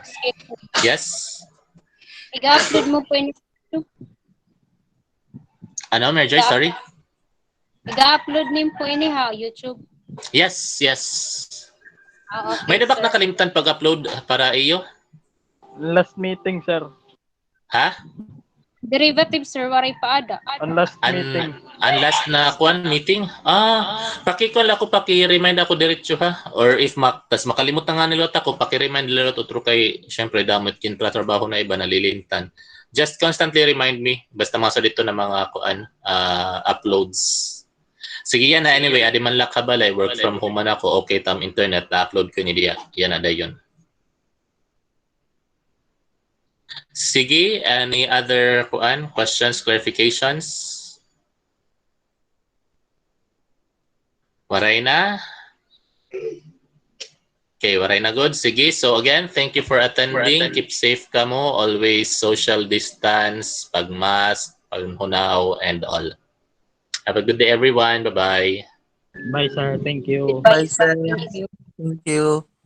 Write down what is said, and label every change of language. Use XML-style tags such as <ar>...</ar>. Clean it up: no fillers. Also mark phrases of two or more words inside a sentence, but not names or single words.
<en>Yes.</en> <war>Iga-upload mo po ini. Ano, Merjoy, sorry. Iga-upload nin po ini ha, YouTube.</war> <en>Yes. Okay,</en> <war>May dabak sir. nakalimtan pag-upload para iyo?</war> <en>Last meeting, sir. Ha?</en> <war>Derivative, sir, waray pa ada.</war> <en>On last meeting.</en> <war>Last na kuan meeting? Pakikol ako, paki-remind ako diretso ha? Or if tas makalimutan nga nilot ako, paki-remind nilot otro kay syempre damot kin trabaho na iba nalilintan.</war> <en>Just constantly remind me basta</en> <war>mga dito na mga kuan</war> <en>uploads.</en> <war>Sige yan na anyway, adi man lak kabalay,</war> <en>work from home</en> <war>man ako, okay tam internet, upload ko ni diya. Yan na dayon. Sige,</war> <en>any other kuan questions, clarifications?</en> <war>Waray na? Okay, waray na good. Sige,</war> <en>so again, thank you for attending. Keep safe</en> <war>ka mo.</war> <en>Always social distance, pag-mask, pag-hunaw, and all. Have a good day, everyone. Bye-bye. Bye, sir. Thank you. Bye, sir. Thank you. Thank you.</en>